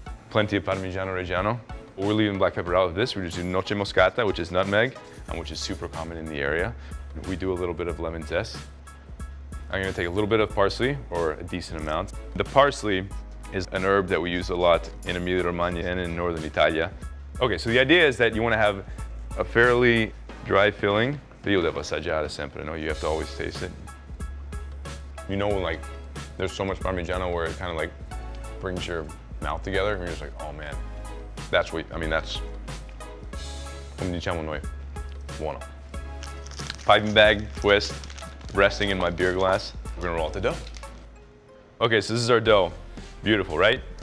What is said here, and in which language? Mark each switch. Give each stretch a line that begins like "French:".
English: Plenty of Parmigiano-Reggiano. We're leaving black pepper out of this. We just do noce moscata, which is nutmeg, and which is super common in the area. We do a little bit of lemon zest. I'm gonna take a little bit of parsley, or a decent amount. The parsley is an herb that we use a lot in Emilia-Romagna and in northern Italia. Okay, so the idea is that you want to have a fairly dry filling.
Italian: Io devo assaggiare sempre, no?
English: You have to always taste it. You know, like, there's so much Parmigiano where it kind of like brings your mouth together and you're just like, oh man, that's what, I mean, that's,
Italian: come diciamo noi, buono.
English: Piping bag, twist, resting in my beer glass. We're gonna roll out the dough. Okay, so this is our dough. Beautiful, right?